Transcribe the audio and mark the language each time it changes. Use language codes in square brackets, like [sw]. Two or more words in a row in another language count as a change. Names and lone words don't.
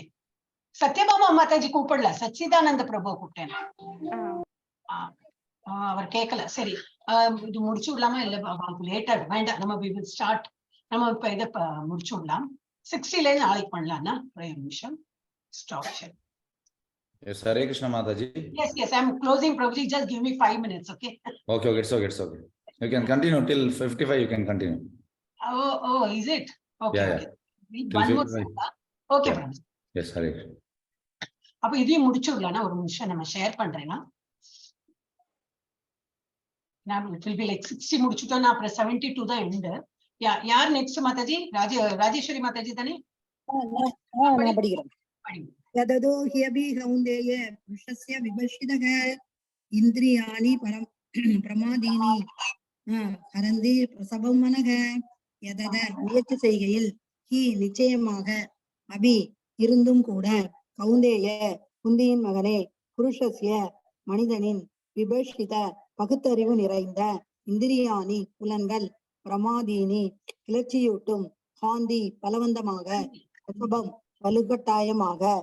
[ta] சத்யபாமா மாதாஜி கூப்பிடல, சச்சிதானந்த பிரபு கூப்பிட்டேன். அவர் கேட்கல. சரி, இது முடிச்சு விடலாமா? இல்ல லேட்டா வேண்டாம், நம்ம ஸ்டார்ட். நம்ம இப்ப இதை முடிச்சு விடலாம். 60ல நாளைக்கு பண்ணலாம்னா ஒரே நிமிஷம் [en] stop share. Yes, Hare Krishna Mataji. Yes, I'm closing, Prabhuji. Just give me 5 minutes, okay? Okay, it's okay. You can continue till 55. You can continue. Oh, is it? Okay. Yeah. One more slide. Okay, yeah. Prabhuji. Yes, Hare Krishna. [ta] அப்ப இதையும் முடிச்சு விடலாம்னா ஒரு நிமிஷம் நம்ம ஷேர் பண்றேன்னா, நான் [en] it will be like [ta] 60 முடிச்சுட்டோம்னா அப்புறம் 72 தான் எண்டு. யார் நெக்ஸ்ட் மாதாஜி? ராஜேஸ்வரி மாதாஜி தானே? நான் படிக்கிறேன். [sa] यददो ह्यभि कौन्तेय पुरुषस्य विभर्षितः इन्द्रियाणि प्रमादीनि हरन्ति प्रसवं मनः यदद [ta] முயற்சி செய்கையில் ஹி நிச்சயமாக அபி இருந்தும் கூட கௌந்தேய குந்தியின் மகனே புருஷஸ்ய மனிதனின் விபர்ஷித பகுத்தறிவு நிறைந்த இந்திரியாணி புலன்கள் பிரமாதீனி கிளர்ச்சியூட்டும் காந்தி பலவந்தமாக பிரசவம் வலுக்கட்டாயமாக